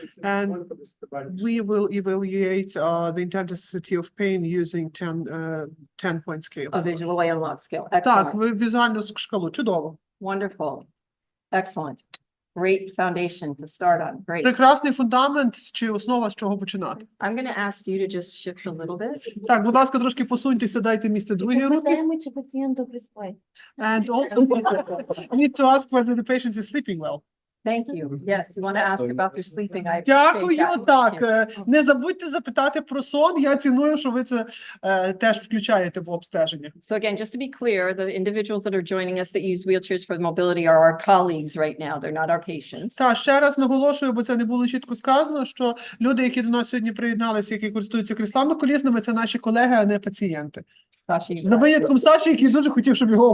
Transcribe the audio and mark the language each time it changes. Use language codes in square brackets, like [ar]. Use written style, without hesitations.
[en] And we will evaluate the intensity of pain using 10-point scale. A visual analog scale, [uk] Так, [en] excellent, [uk] візуальну шкалу, чудово. [en] wonderful, excellent. Great foundation to start on, great. [uk] Прекрасний фундамент чи основа, з чого починати. [en] I'm going to ask you to just shift a little bit. [uk] Так, будь ласка, трошки посуньтеся, дайте місце другій групі. Питаємо, чи пацієнту приспать. [en] And also need to ask whether the patient is sleeping well. Thank you. Yes, you want to ask about their sleeping. I appreciate [uk] Дякую, [en] that. [uk] так. Не забудьте запитати про сон. Я ціную, що ви це теж включаєте в обстеження. [en] So again, just to be clear, the individuals that are joining us that use wheelchairs for mobility are our colleagues right now. They're not our patients. [uk] Та ще раз наголошую, бо це не було чітко сказано, що люди, які до нас сьогодні приєдналися, які користуються кріслами-колісними, це наші колеги, а не пацієнти. [en] Sasha, you [uk] За винятком Саші, який дуже хотів, щоб його